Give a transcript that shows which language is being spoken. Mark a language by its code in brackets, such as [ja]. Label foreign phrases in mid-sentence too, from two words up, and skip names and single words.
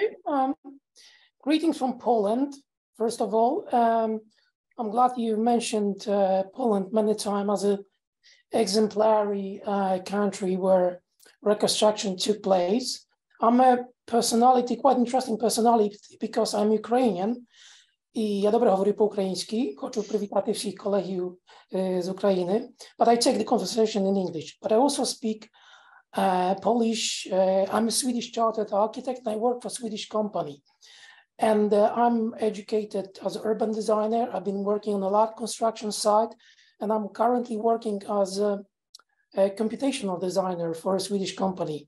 [en] Greetings from Poland, first of all. I'm glad you mentioned Poland many times as an exemplary country where reconstruction took place. I'm a personality, quite interesting personality, because I'm Ukrainian [pl] i ja dobrze говорю po-ukraiński, [uk] хочу привітати всіх колегів з України, [en] but I take the conversation in English. But I also speak Polish. I'm a Swedish chartered architect and I work for a Swedish company. And I'm educated as an urban designer. I've been working on a large construction site, and I'm currently working as a computational designer for a Swedish company.